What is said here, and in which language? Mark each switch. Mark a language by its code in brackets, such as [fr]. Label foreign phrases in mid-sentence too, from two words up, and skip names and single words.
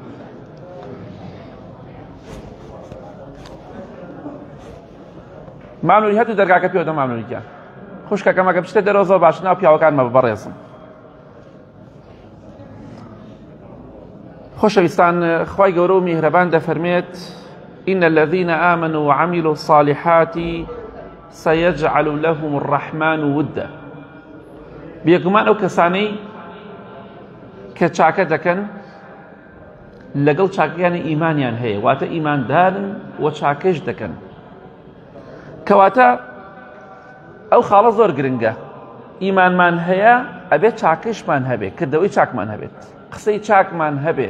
[ckb] مامنووری هەردوو دەرگاکە پێوە دە مامنووریکە خوشکەکەم ئەگە بچتە دەرەوە باش ناو پیاوەکانمە بەڕێزم. خۆشەویستان، خوای گەورە و میهرەبان دەفەرمێت [ar] إن الذين آمنوا وعملوا الصالحات سيجعل لهم الرحمن ودا. [ckb] بێگومان ئەو کەسانەی کە چاکە دەکەن لەگەڵ چاکەکانی ئیمانیان هەیە، واتە ئیماندارن و چاکەش دەکەن، کەواتە ئەو خاڵە زۆر گرنگە. ئیمانمان هەیە ئەبێت چاکەشمان هەبێت، کردەوەی چاکمان هەبێت، قسەی چاکمان هەبێت.